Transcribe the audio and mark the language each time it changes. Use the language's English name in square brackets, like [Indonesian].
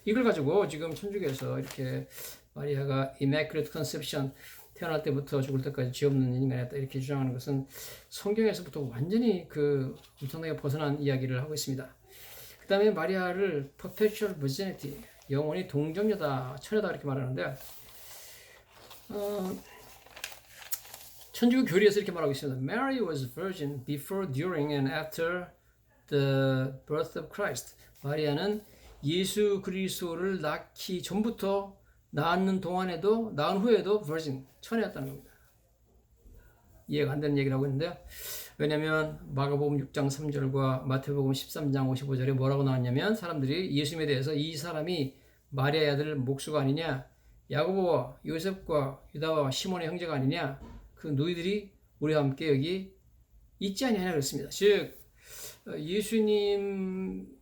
[Korean] 이걸 가지고 지금 천주교에서 이렇게 마리아가 Immaculate Conception, 태어날 때부터 죽을 때까지 죄 없는 인간이었다 이렇게 주장하는 것은 성경에서부터 완전히 그 엄청나게 벗어난 이야기를 하고 있습니다. 그 다음에 마리아를 Perpetual Virginity, 영원히 동정녀다, 처녀다 이렇게 말하는데, 천주교 교리에서 이렇게 말하고 있습니다. [English] Mary was virgin before, during, and after the birth of Christ. [Korean] 마리아는 예수 그리스도를 낳기 전부터, 낳는 동안에도, 낳은 후에도 virgin, 처녀였다는 겁니다. 이해가 안 되는 얘기를 하고 있는데요. 왜냐하면 마가복음 6장 3절과 마태복음 13장 55절에 뭐라고 나왔냐면, 사람들이 예수님에 대해서 이 사람이 마리아의 아들 목수가 아니냐, 야고보와 요셉과 유다와 시몬의 형제가 아니냐, 그 너희들이 우리와 함께 여기 있지 아니하냐 그랬습니다. 즉 예수님을